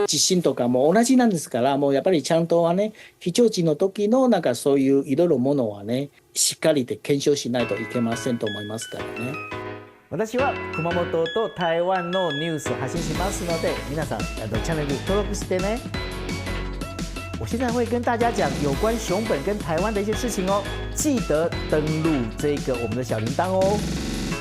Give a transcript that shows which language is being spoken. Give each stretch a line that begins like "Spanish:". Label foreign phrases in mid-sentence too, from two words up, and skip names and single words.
Japanese: 地震とかも同じなんですから、もうやっぱりちゃんとはね、非常時の時のそういういろいろものはね、しっかりと検証しないといけませんと思いますからね。私は熊本と台湾のニュースを発信しますので，皆さんチャンネル登録してね。
Chinese: 我现在会跟大家讲有关熊本跟台湾的一些事情哦，记得登录这个我们的小铃铛哦。